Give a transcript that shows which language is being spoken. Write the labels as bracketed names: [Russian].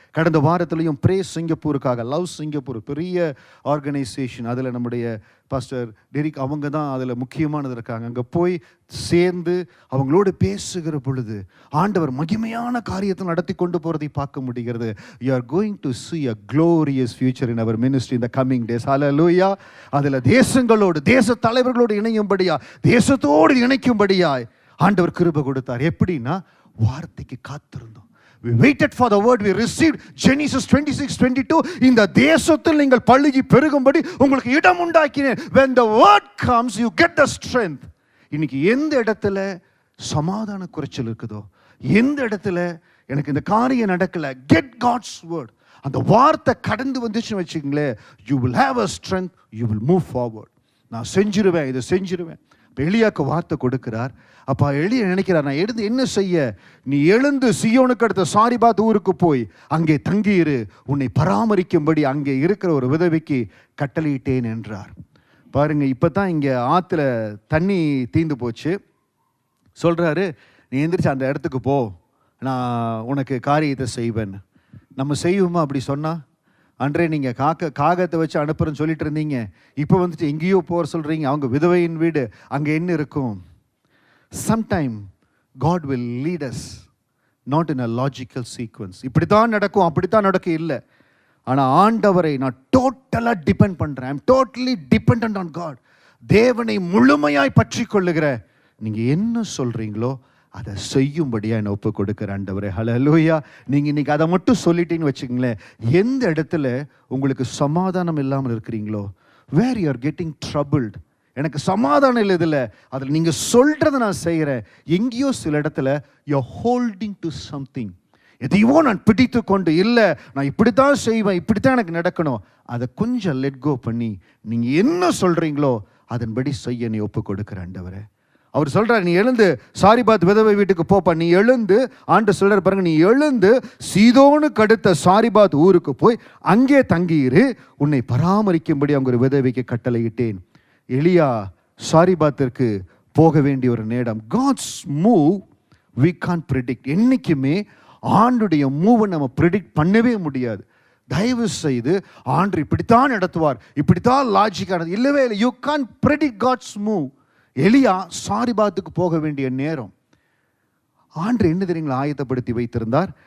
[Tamil] கடந்த வாரத்திலையும் brace சிங்கப்பூருக்காக, love Singapore பெரிய organisation, அதில் நம்முடைய பாஸ்டர் டெரிக் அவங்க தான் அதில் முக்கியமானது இருக்காங்க. அங்கே போய் சேர்ந்து அவங்களோடு பேசுகிற பொழுது ஆண்டவர் மகிமையான காரியத்தை நடத்தி கொண்டு போகிறதை பார்க்க முடிகிறது. [English] You are going to see a glorious future in our ministry in the coming days. Hallelujah. [Tamil] அதில் தேசங்களோடு, தேச தலைவர்களோடு இணையும்படியா, தேசத்தோடு இணைக்கும்படியாய் ஆண்டவர் கிருபை கொடுத்தார். எப்படின்னா, வார்த்தைக்கு காத்திருந்தோம். [English] We waited for the word, we received. [Tamil] Genesis 26:22, இந்த தேசத்தில் நீங்கள் பழுகி பெருகும்படி உங்களுக்கு இடம் உண்டாக்கினேன். [English] When the word comes, you get the strength. [Tamil] இன்னைக்கு எந்த இடத்துல சமாதான குறைச்சல் இருக்குதோ, எந்த இடத்துல எனக்கு இந்த காரியம் நடக்கல, [English] get God's word. [Tamil] அந்த வார்த்தை கடந்து வந்துச்சுன்னு வச்சுக்கங்களேன், [English] you will have a strength, you will move forward. [Tamil] நான் செஞ்சிருவேன், இதை செஞ்சிருவேன். இப்போ எலியாக்கு வார்த்தை கொடுக்கிறார். அப்போ எலியா நினைக்கிறார், நான் எழுந்து என்ன செய்ய? நீ எழுந்து சியோனுக்கு அடுத்த சாரிபாத் ஊருக்கு போய் அங்கே தங்கியிரு, உன்னை பராமரிக்கும்படி அங்கே இருக்கிற ஒரு விதவைக்கு கட்டளையிட்டேன் என்றார். பாருங்க, இப்போ தான் இங்கே ஆற்றுல தண்ணி தீந்து போச்சு. சொல்கிறாரு, நீ எந்திரிச்சு அந்த இடத்துக்கு போ, நான் உனக்கு காரியத்தை செய்வேன். நம்ம செய்வோமா அப்படி சொன்னால்? அன்றே நீங்கள் காகத்தை வச்சு அனுப்புறேன்னு சொல்லிட்டு இருந்தீங்க, இப்போ வந்துட்டு எங்கேயோ போகிற சொல்கிறீங்க. அவங்க விதவையின் வீடு, அங்கே என்ன இருக்கும்? [English] Sometime God will lead us not in a logical sequence. [Tamil] இப்படி தான் நடக்கும், அப்படி தான் நடக்கும் இல்லை. ஆனால் ஆண்டவரை நான் டோட்டலாக டிபெண்ட் பண்ணுறேன். [English] I am totally dependent on God. [Tamil] தேவனை முழுமையாய் பற்றி கொள்ளுகிற, நீங்கள் என்ன சொல்கிறீங்களோ அதை செய்யும்படியா என்னை ஒப்பு கொடுக்குற ஆண்டவரே. ஹல்லேலூயா. நீங்கள் இன்னைக்கு அதை மட்டும் சொல்லிட்டீங்கன்னு வச்சுக்கங்களேன், எந்த இடத்துல உங்களுக்கு சமாதானம் இல்லாமல் இருக்கிறீங்களோ, [English] where you are getting troubled, [Tamil] எனக்கு சமாதானம் இல்லை இதில், அதில் நீங்கள் சொல்கிறத நான் செய்கிறேன். எங்கேயோ சில இடத்துல [English] You are holding to something. [Tamil] எதையோ நான் பிடித்து கொண்டு, இல்லை நான் இப்படித்தான் செய்வேன், இப்படித்தான் எனக்கு நடக்கணும், அதை கொஞ்சம் லெட் கோ பண்ணி நீங்கள் என்ன சொல்கிறீங்களோ அதன்படி செய்ய நீ ஒப்பு கொடுக்குற ஆண்டவரே. அவர் சொல்கிறார், நீ எழுந்து சாரிபாத் விதவை வீட்டுக்கு போப்பா. நீ எழுந்து, ஆண்டு சொல்கிறார் பாருங்க, நீ எழுந்து சீதோனுக்கு அடுத்த சாரிபாத் ஊருக்கு போய் அங்கே தங்கியிரு, உன்னை பராமரிக்கும்படி அவங்க ஒரு விதவைக்கு கட்டளையிட்டேன். எலியா சாரிபாத்திற்கு போக வேண்டிய ஒரு நேரம். [English] God's move we can't predict. [Tamil] என்றைக்குமே ஆண்டுடைய மூவை நம்ம ப்ரிடிக்ட் பண்ணவே முடியாது. தயவு செய்து ஆண்டு இப்படித்தான் நடத்துவார், இப்படித்தான் லாஜிக்கானது இல்லவே இல்லை. [English] You can't predict God's move. [Tamil] எலியா சாரிபாத்துக்கு போக வேண்டிய நேரம் ஆண்டு என்ன தெரியுங்களா ஆயத்தப்படுத்தி வைத்திருந்தார்.